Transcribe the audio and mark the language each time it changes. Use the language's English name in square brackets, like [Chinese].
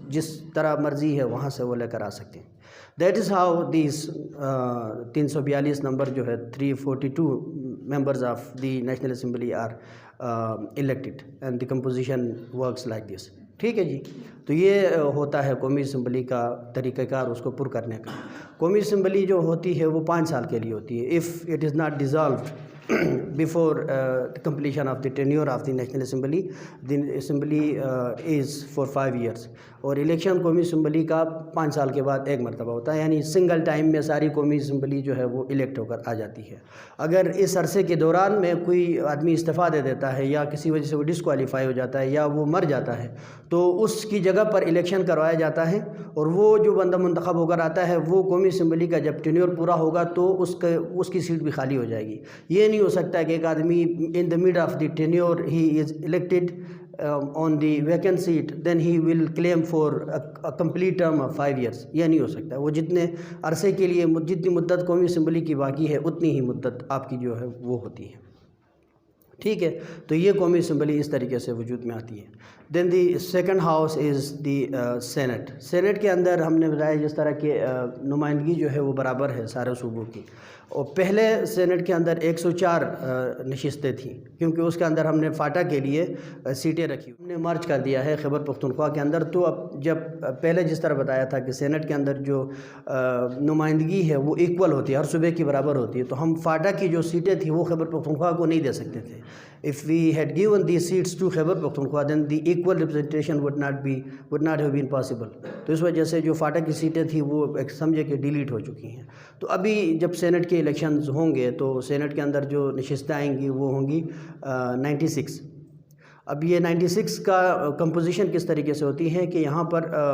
[Urdu] جس طرح مرضی ہے وہاں سے وہ لے کر آ سکتے ہیں. [English] That is how these 342 number جو ہے 342 members of the national assembly are elected and the composition works like this. [Urdu] ٹھیک ہے جی. تو یہ ہوتا ہے قومی اسمبلی کا طریقہ کار اس کو پر کرنے کا. قومی اسمبلی جو ہوتی ہے وہ 5 سال کے لیے ہوتی ہے. [English] if it is not dissolved before the completion of the tenure of the National Assembly, the Assembly is for 5 years. [Urdu] اور الیکشن قومی اسمبلی کا 5 سال کے بعد ایک مرتبہ ہوتا ہے, یعنی سنگل ٹائم میں ساری قومی اسمبلی جو ہے وہ الیکٹ ہو کر آ جاتی ہے. اگر اس عرصے کے دوران میں کوئی آدمی استعفیٰ دے دیتا ہے یا کسی وجہ سے وہ ڈسکوالیفائی ہو جاتا ہے یا وہ مر جاتا ہے تو اس کی جگہ پر الیکشن کروایا جاتا ہے, اور وہ جو بندہ منتخب ہو کر آتا ہے وہ قومی اسمبلی کا جب ٹینیور پورا ہوگا تو اس کی سیٹ بھی خالی ہو جائے گی. یہ نہیں ہو سکتا کہ ایک آدمی [English] In the mid of the tenure he is elected on the vacant seat then he will claim for a complete term of 5 years. [Urdu] یہ نہیں ہو سکتا. وہ جتنے عرصے کے لیے جتنی مدت قومی اسمبلی کی باقی ہے اتنی ہی مدت آپ کی جو ہے وہ ہوتی ہے. ٹھیک ہے. تو یہ قومی اسمبلی اس طریقے سے وجود میں آتی ہے. [English] Then the second house is the senate. [Urdu] Saint کے اندر ہم نے بتایا جس طرح کہ نمائندگی جو ہے وہ برابر ہے سارے صوبوں کی. اور پہلے سینٹ کے اندر 104 نشستیں تھیں کیونکہ اس کے اندر ہم نے فاٹا کے لیے سیٹیں رکھی, ہم نے مرج کر دیا ہے خیبر پختونخوا کے اندر. تو اب جب پہلے جس طرح بتایا تھا کہ سینٹ کے اندر جو نمائندگی ہے وہ ایکول ہوتی ہے, ہر صوبے کی برابر ہوتی ہے, تو ہم فاٹا کی جو سیٹیں تھیں وہ خیبر پختونخوا کو نہیں دے سکتے تھے. [English] If we had given these seats to Khyber Pakhtunkhwa, then the equal representation would not have been possible. [Urdu] تو اس وجہ سے جو فاٹا کی سیٹیں تھیں وہ ایک سمجھے کہ ڈیلیٹ ہو چکی ہیں. تو ابھی جب سینٹ کے الیکشنز ہوں گے تو سینٹ کے اندر جو نشستیں آئیں گی وہ ہوں گی 96. اب یہ 96 کا کمپوزیشن کس طریقے سے ہوتی ہے کہ یہاں پر